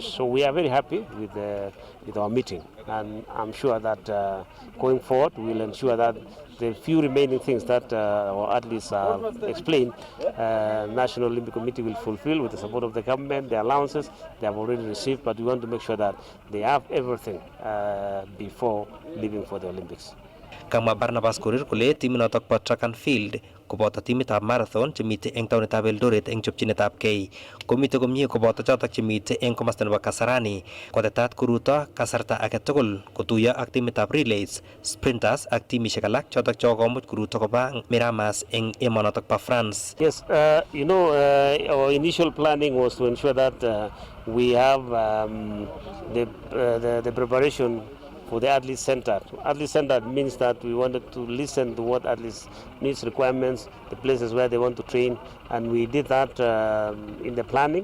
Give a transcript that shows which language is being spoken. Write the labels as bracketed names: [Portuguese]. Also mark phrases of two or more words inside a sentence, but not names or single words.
[English] So we are very happy with our meeting, and I'm sure that going forward we'll ensure that the few remaining things that our athletes have explained, National Olympic Committee will fulfill with the support of the government. The allowances they have already received, but we want to make sure that they have everything before leaving for the Olympics. [Kalenjin] Kamwa Barnabas Korir kole timinotok po [English] track and field [Kalenjin] koboto timitab marathon chemite eng taonitab Eldoret eng chopchinetab kei komite komie koboto chotok chemite eng komasta nebo Kasarani kotetat koruto kasarta age tugul kotuiyo ak timitab [English] relays, sprinters [Kalenjin] ak timishek alak chotok chokomuch koruto koba Miramas eng emonotok po France. [English] Yes, our initial planning was to ensure that we have the preparation for the athlete center. Athlete center means that we wanted to listen to what athletes needs, requirements, the places where they want to train, and we did that in the planning.